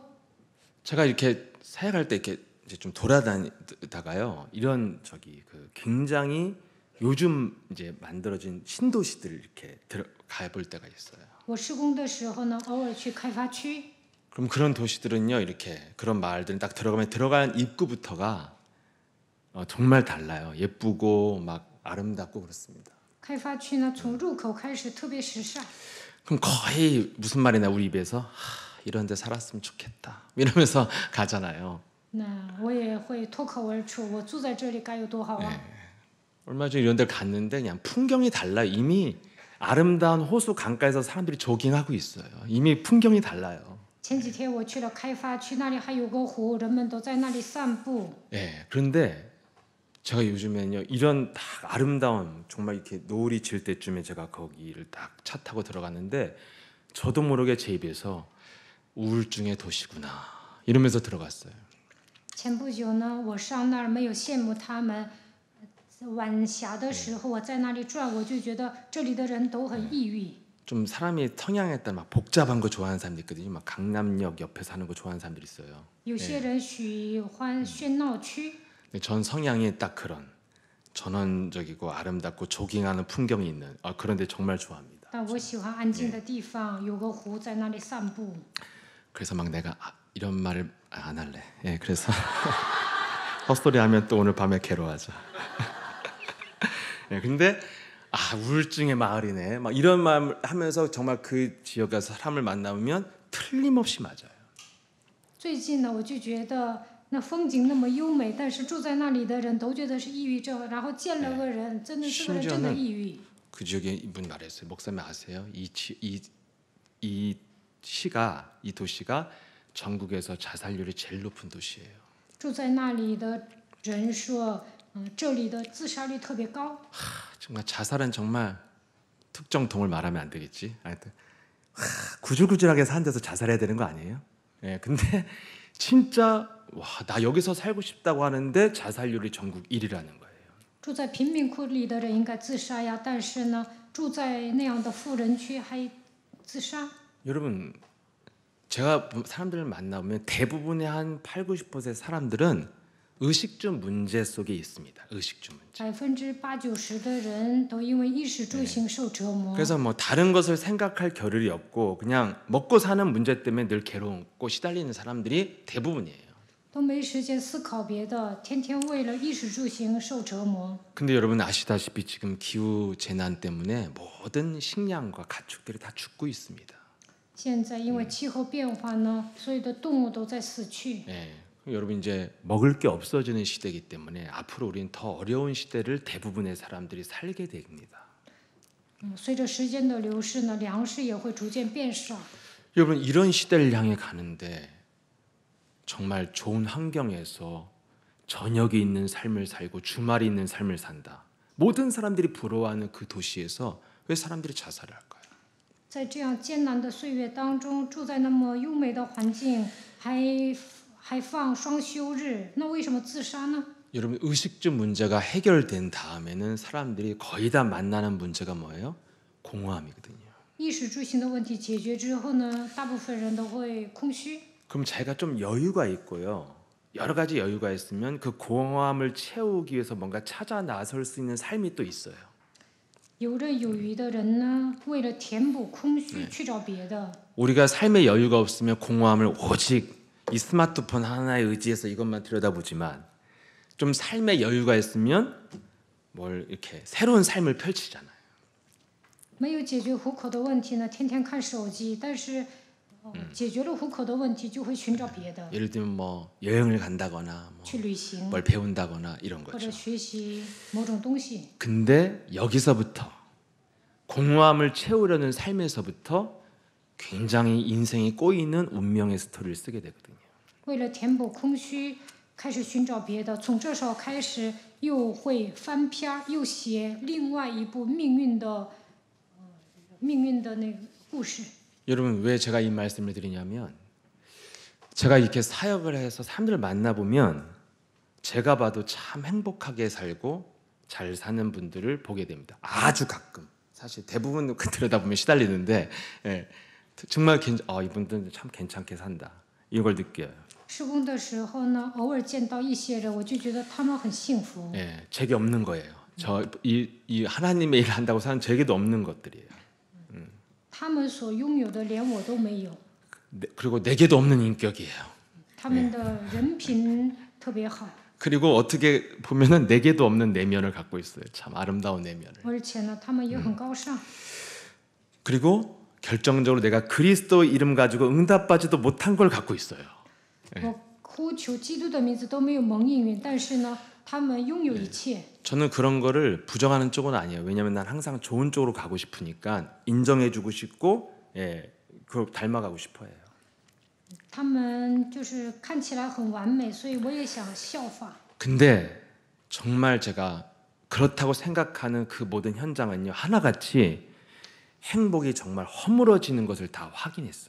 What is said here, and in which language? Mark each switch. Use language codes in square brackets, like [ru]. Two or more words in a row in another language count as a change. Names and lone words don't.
[ko] 제가 이렇게 사역할 때 이렇게 이제 좀 돌아다니다가요. 이런 굉장히 요즘 이제 만들어진 신도시들 이렇게 가볼 때가 있어요. [zh] 我施工的时候呢，偶尔去开发区， [ko] 그럼 그런 도시들은요. 이렇게 그런 마을들은 딱 들어간 입구부터가 정말 달라요. 예쁘고 막 아름답고 그렇습니다. [zh] 开发区呢从入口开始特别时尚。 [ko] 그럼 거의 무슨 말이나 우리 입에서 이런 데 살았으면 좋겠다. 이러면서 가잖아요. [zh] 那我也会脱口而出，我住在这里该有多好啊！ [ko] 얼마 전에 이런 데 갔는데 그냥 풍경이 달라요. 이미 아름다운 호수 강가에서 사람들이 조깅하고 있어요. 이미 풍경이 달라요. [zh] 前几天我去了开发区，那里还有个湖，人们都在那里散步。 [ko] 예, 그런데 제가 요즘에는요 이런 딱 아름다운 정말 이렇게 노을이 질 때쯤에 제가 거기를 딱 차 타고 들어갔는데 저도 모르게 제 입에서 우울증의 도시구나 이러면서 들어갔어요. [zh] 前不久呢，我上那儿没有羡慕他们，晚霞的时候我在那里转，我就觉得这里的人都很抑郁。 [ko] 좀 사람이 성향에 따라 막 복잡한 거 좋아하는 사람들 있거든요. 막 강남역 옆에 사는 거 좋아하는 사람들 있어요. [zh] 有些人喜欢喧闹区， [ko] 근데 전 성향이 딱 그런 전원적이고 아름답고 조깅하는 풍경이 있는 그런 데 정말 좋아합니다. [zh] 但我喜欢安静的地方，有个湖在那里散步。 [ko] 그래서 막 내가 이런 말을 안 할래. 예, 그래서 헛소리 하면 또 오늘 밤에 괴로워하죠. 예, 근데 우울증의 마을이네. 막 이런 말 하면서 정말 그 지역에서 사람을 만나면 틀림없이 맞아요. [zh] 最近呢，我就觉得那风景那么优美，但是住在那里的人都觉得是抑郁症，然后见了个人，真的这个人真的抑郁。 [ko] 그 지역에 이분 말했어요. 목사님 아세요? 이 도시가 전국에서 자살률이 제일 높은 도시예요. [zh] 住在那里的人说，这里的自杀率特别高。 [ko] 정말 자살은 정말 특정 동을 말하면 안 되겠지. 하여튼 구질구질하게 사는 데서 자살해야 되는 거 아니에요? 예, 근데 진짜 나 여기서 살고 싶다고 하는데 자살률이 전국 1위라는 거예요. [zh] 住在贫民窟里的人应该自杀呀，但是呢，住在那样的富人区还自杀。 [ko] 여러분, 제가 사람들을 만나보면 대부분의 한 80~90% 사람들은 의식주 문제 속에 있습니다. 의식주 문제. [zh] 80%~90% 的人都因为衣食住行受折磨。 [ko] 그래서 뭐 다른 것을 생각할 겨를이 없고 그냥 먹고 사는 문제 때문에 늘 괴롭고 시달리는 사람들이 대부분이에요. [zh] 都没时间思考别的，天天为了衣食住行受折磨。 [ko] 근데 여러분 아시다시피 지금 기후 재난 때문에 모든 식량과 가축들이 다 죽고 있습니다. [zh] 现在因为气候变化呢，所有的动物都在死去。 [ko] 네. 여러분 이제 먹을 게 없어지는 시대이기 때문에 앞으로 우리는 더 어려운 시대를 대부분의 사람들이 살게 됩니다. [zh] 随着时间的流逝呢，粮食也会逐渐变少。 [ko] 여러분 이런 시대를 향해 가는데 정말 좋은 환경에서 저녁이 있는 삶을 살고 주말이 있는 삶을 산다. 모든 사람들이 부러워하는 그 도시에서 왜 사람들이 자살을 할까요? [zh] 在这样艰难的岁月当中，住在那么优美的环境，还放双休日，那为什么自杀呢？ [ko] 여러분 의식주 문제가 해결된 다음에는 사람들이 거의 다 만나는 문제가 뭐예요? 공허함이거든요. [zh] 衣食住行的问题解决之后呢，大部分人都会空虚。 [ko] 그럼 자기가 좀 여유가 있고요. 여러 가지 여유가 있으면 그 공허함을 채우기 위해서 뭔가 찾아 나설 수 있는 삶이 또 있어요. [zh] 游刃有余的人呢，为了填补空虚，去找别的。 [ko] 우리가 삶의 여유가 없으면 공허함을 오직 이 스마트폰 하나에 의지해서 이것만 들여다보지만 좀 삶의 여유가 있으면 뭘 이렇게 새로운 삶을 펼치잖아요. [zh] 没有解决糊口的问题呢，天天看手机，但是解决了糊口的问题，就会寻找别的， [ko] 예를 들면 뭐 여행을 간다거나 뭐 [zh] 去旅行 [ko] 뭘 배운다거나 이런 [zh] 或 [ko] 거죠. [zh] 者学习某种东西。 [ko] 근데 여기서부터 공허함을 채우려는 삶에서부터 굉장히 인생이 꼬이는 운명의 스토리를 쓰게 되거든요. [zh] 为了填补空虚，开始寻找别的，从这时候开始又会翻篇儿，又写另外一部命运的那个故事。 [ko] 여러분 왜 제가 이 말씀을 드리냐면 제가 이렇게 사역을 해서 사람들을 만나보면 제가 봐도 참 행복하게 살고 잘 사는 분들을 보게 됩니다. 아주 가끔. 사실 대부분 들여다보면 시달리는데 정말 이분들은 참 괜찮게 산다. 이걸 느껴요. [zh] 施工的时候呢，偶尔见到一些人，我就觉得他们很幸福。 [ko] 제게 없는 거예요. 이 하나님의 일을 한다고 사는 제게도 없는 것들이에요. [zh] 他们所拥有的连我都没有， [ko] 그리고 내게도 없는 인격이에요. [zh] 他们的人品特别好， [ko] 그리고 어떻게 보면은 내게도 없는 내면을 갖고 있어요. 참 아름다운 내면을. [zh] 而且呢，他们也很高尚。 [ko] 그리고 결정적으로 내가 그리스도 이름 가지고 응답받지도 못한 걸 갖고 있어요. [zh] 我呼求基督的名字都没有蒙应允，但是呢，他们拥有一切。 [ko] 저는 그런 거를 부정하는 쪽은 아니에요. 왜냐하면 난 항상 좋은 쪽으로 가고 싶으니까 인정해주고 싶고, 그 닮아가고 싶어요. [zh] 他们就是看起来很完美，所以我也想效仿。 [ko] 근데 정말 제가 그렇다고 생각하는 그 모든 현장은요 하나같이 행복이 정말 허물어지는 것을 다 확인했어요.